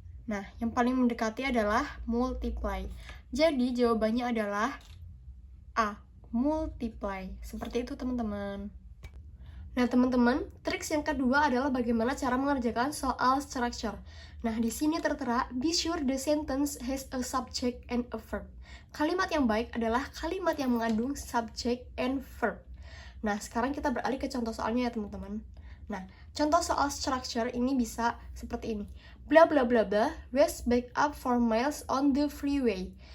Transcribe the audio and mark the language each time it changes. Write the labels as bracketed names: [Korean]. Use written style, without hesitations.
[Indonesian] Nah, yang paling mendekati adalah multiply. Jadi, jawabannya adalah A. multiply. Seperti itu, teman-teman. Nah, teman-teman, triks yang kedua adalah bagaimana cara mengerjakan soal structure. Nah, di sini tertera, [English] be sure the sentence has a subject and a verb. [Indonesian] Kalimat yang baik adalah kalimat yang mengandung subject and verb. Nah, sekarang kita beralih ke contoh soalnya ya, teman-teman. Nah, contoh soal structure ini bisa seperti ini. [English] Bla bla bla bla, was back up 4 miles on the freeway.